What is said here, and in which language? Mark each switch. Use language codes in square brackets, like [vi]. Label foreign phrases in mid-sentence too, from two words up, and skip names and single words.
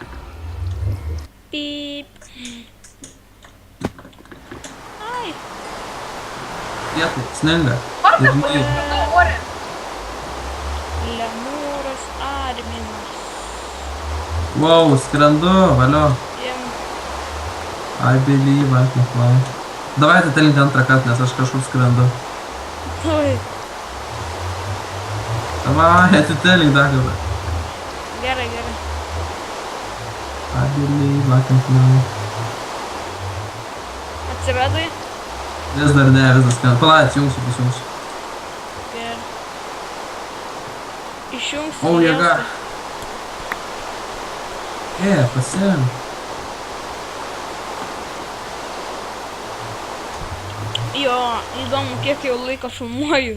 [lt] Pip. Ai. Kietai, sninga. Vardas Ir lyja. matau ore. Lemūras Arminas. Wow, skrendu, valio. Jiem. [en] I believe I can fly. [lt] Davai atelink antrą kartą, nes aš kažkur skrendu. Oi. Davai, atitelink dar kartą. Gerai, gerai. [en] I believe I can fly. [lt] Atsiradai? Vis dar ne, visas skan. Pala, atsijungsiu. Gerai. Išjungsiu. O, jėga. Pasiim. Jo, įdomu, kiek jau laiko filmuoju.